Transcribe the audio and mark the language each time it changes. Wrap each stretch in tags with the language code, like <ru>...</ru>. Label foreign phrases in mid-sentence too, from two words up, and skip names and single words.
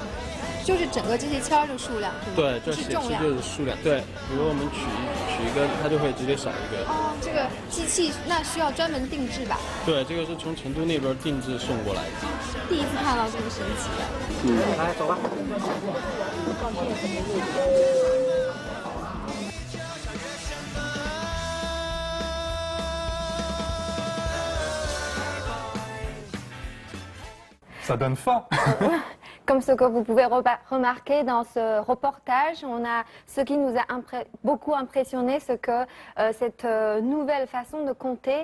<zh>就是整个这些签儿的数量是吗？对，这是重量。显示就是数量。对，比如我们取一根，它就会直接少一根。哦，这个机器那需要专门定制吧？对，这个是从成都那边定制送过来的。第一次看到这么神奇的。来，走吧。</zh> <fr>Ça donne faim. Comme ce que vous pouvez remarquer dans ce reportage, on a ce qui nous a beaucoup impressionné, c'est que cette nouvelle façon de compter.</fr>